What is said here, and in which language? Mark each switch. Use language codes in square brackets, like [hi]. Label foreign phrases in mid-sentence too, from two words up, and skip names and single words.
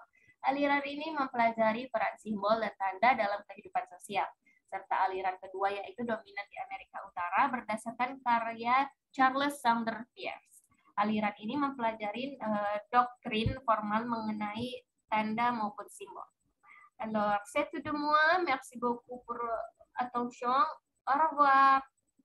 [id] Aliran ini mempelajari peran simbol dan tanda dalam kehidupan sosial. Serta aliran kedua yaitu dominan di Amerika Utara berdasarkan karya Charles Sanders Peirce. Aliran ini mempelajari doktrin formal mengenai tanda maupun simbol. [fr] Alors, c'est tout de moi. Merci beaucoup pour attention. Au revoir.